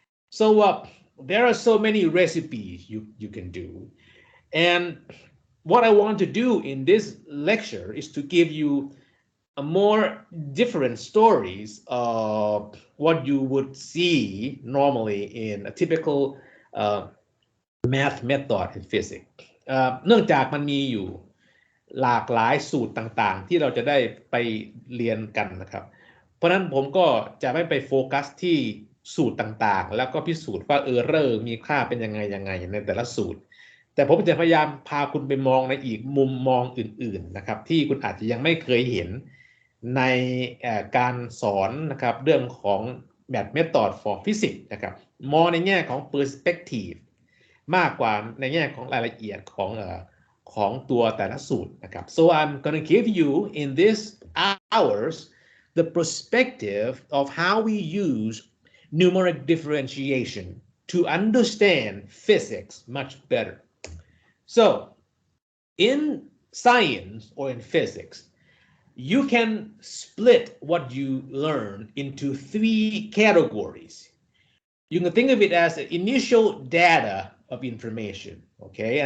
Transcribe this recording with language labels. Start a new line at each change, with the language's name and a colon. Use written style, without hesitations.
English: So there are so many recipes you can do, and what I want to do in this lecture is to give you a more different stories of what you would see normally in a typical math method in physics.
Thai: เนื่องจากมันมีอยู่หลากหลายสูตรต่างๆที่เราจะได้ไปเรียนกันนะครับเพราะนั้นผมก็จะไม่ไปโฟกัสที่สูตรต่างๆแล้วก็พิสูจน์ว่าเออร์เรอร์มีค่าเป็นยังไงในแต่ละสูตร แต่ผมจะพยายามพาคุณไปมองในอีกมุมมองอื่นๆนะครับที่คุณอาจจะยังไม่เคยเห็นใน การสอนนะครับเรื่องของ Math Method for Physics นะครับมองในแง่ของ Perspective มากกว่าในแง่ของรายละเอียดของตัวแต่ละสูตรนะครับ
English: so I'm gonna give you in this hours the perspective of how we use numeric differentiation to understand physics much better. So in science or in physics, you can split what you learn into 3 categories. You can think of it as the initial data of information, okay?